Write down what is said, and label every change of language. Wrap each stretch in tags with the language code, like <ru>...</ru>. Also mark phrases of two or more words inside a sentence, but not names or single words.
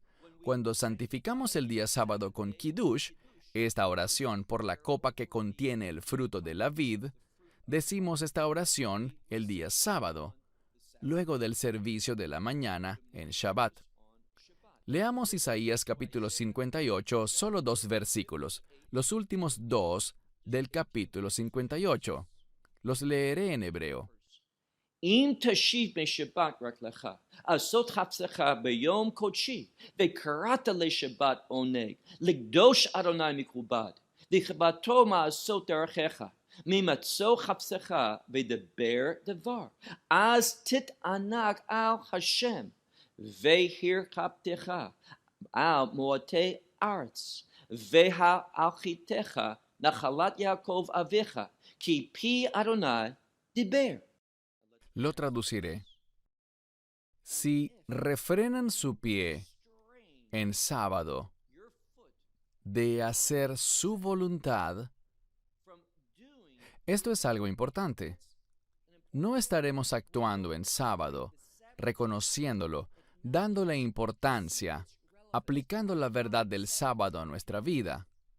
<es>Cuando santificamos el día sábado con Kiddush, esta oración por la copa que contiene el fruto de la vid, decimos esta oración el día sábado, luego del servicio de la mañana en Shabbat. Leamos Isaías capítulo 58, solo 2 versículos, los últimos 2 del capítulo 58. Los leeré en hebreo.</es> <he>אם תשיב משבת רק לך, לעשות חפצך ביום קודשי, וקראת לשבת עונג, לקדוש אדוני מכובד, לכבדו מעשות דרכיך, ממצוא חפצך ודבר דבר, אז תתענג על השם, והרחבתך על מועטי ארץ, והלכיתך נחלת יעקב אביך, כי פי אדוני דיבר.</he> <es>Lo traduciré. Si refrenan su pie en sábado de hacer su voluntad, esto es algo importante. No estaremos actuando en sábado, reconociéndolo, dándole importancia, aplicando la verdad del sábado a nuestra vida.</es>